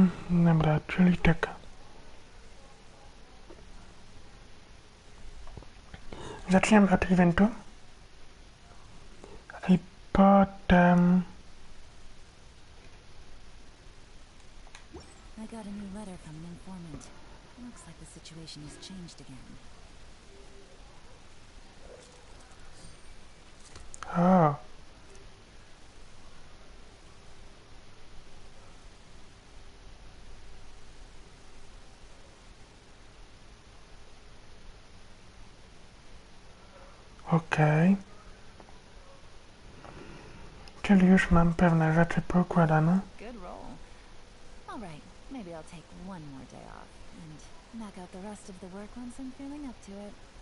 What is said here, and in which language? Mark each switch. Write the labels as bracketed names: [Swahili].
[Polish] Dobra, czyli tak. Zaczniemy od eventu i potem [English] I got a new letter from an informant. Looks like the situation has changed again. [Polish] Okej. Czyli już mam pewne rzeczy poukładane. [English] Good roll. All right, maybe I'll take one more day off and knock out the rest of the work once I'm feeling up to it.